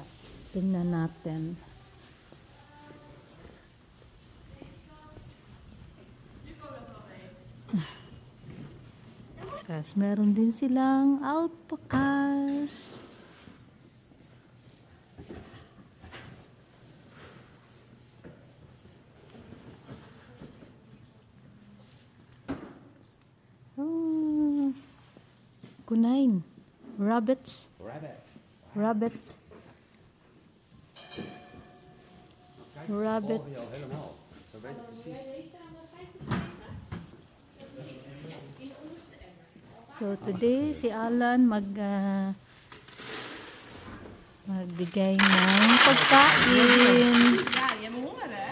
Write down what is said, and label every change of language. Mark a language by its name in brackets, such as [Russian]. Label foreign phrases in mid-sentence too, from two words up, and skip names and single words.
[Filipino] Tingnan natin. Kasi meron din silang alpacas. Oh, kunain. [English] Rabbits. Rabbit. [Dutch] Oh, ja, helemaal. Zo weet je precies. [Filipino] So today si Alan magbigay ng pagkain. [Dutch] Ja, je hebt honger, hè?